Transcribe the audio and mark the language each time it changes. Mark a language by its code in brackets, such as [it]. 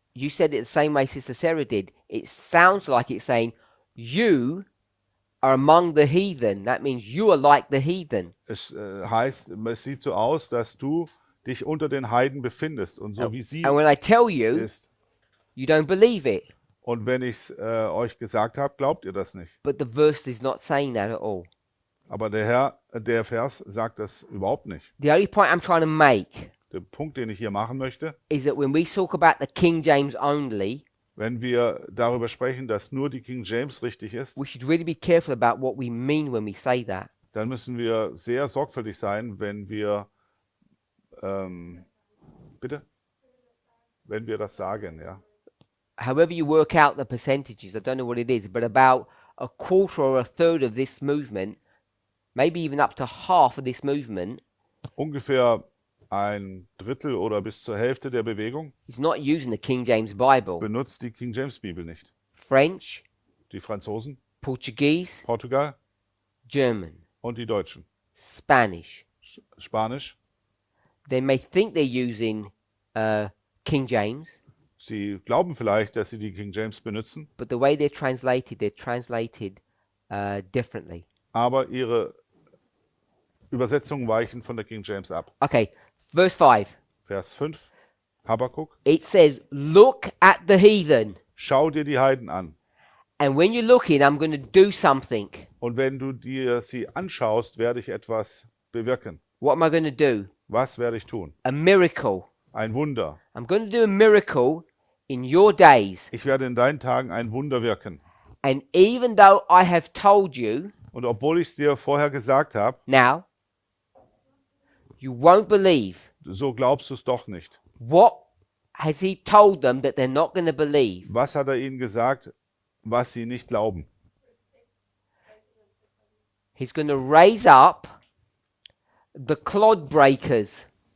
[en] you said it the same way Sister Sarah did. It sounds like it's saying, you are among the heathen. That means you are like the heathen. [de] Es heißt, es sieht so aus, dass du dich unter den Heiden befindest und so wie sie [en] And when I tell you, [de] ist. [en] you don't believe it. [de] Und wenn ich es euch gesagt habe, glaubt ihr das nicht. [en] But the verse is not saying that at all. [de] Aber der Vers sagt das überhaupt nicht. [en] The only point I'm trying to make [de] Der Punkt, den ich hier machen möchte, [en] is that when we talk about the King James only, [de] wenn wir darüber sprechen, dass nur die King James richtig ist, [en] we should really be careful about what we mean when we say that. [de] dann müssen wir sehr sorgfältig sein, wenn wir bitte? Wenn wir das sagen, ja. [en] However you work out the percentages, I don't know what it is, but about a quarter or a third of this movement, maybe even up to half of this movement, [de] Ungefähr ein Drittel oder bis zur Hälfte der Bewegung [en] is not using the King James Bible. [de] benutzt die King James Bibel nicht. [en] French, [de] Die Franzosen, [en] Portuguese, [de] Portugal [en] German, [de] und die Deutschen. [en] Spanish. [de] Spanisch. [en] They may think they're using King James, [de] Sie glauben vielleicht, dass sie die King James benutzen, [en] but the way they're translated differently. [de] aber ihre Übersetzungen weichen von der King James ab. [en] Okay, verse 5. [de] Vers 5, Habakkuk. [en] It says, look at the heathen. [de] Schau dir die Heiden an. [en] And when you're looking, I'm going to do something. [de] Und wenn du dir sie anschaust, werde ich etwas bewirken. [en] What am I going to do? [de] Was werde ich tun? [en] A miracle. [de] Ein Wunder. [en] I'm going to do a miracle in your days. [de] Ich werde in deinen Tagen ein Wunder wirken. [en] And even though I have told you, [de] Und obwohl ich es dir vorher gesagt habe, [en] now, you won't believe. [de] so glaubst du es doch nicht. [en] What has he told them that they're not going to believe? [de] Was hat er ihnen gesagt, was sie nicht glauben? [en] He's going to raise up the clod breakers.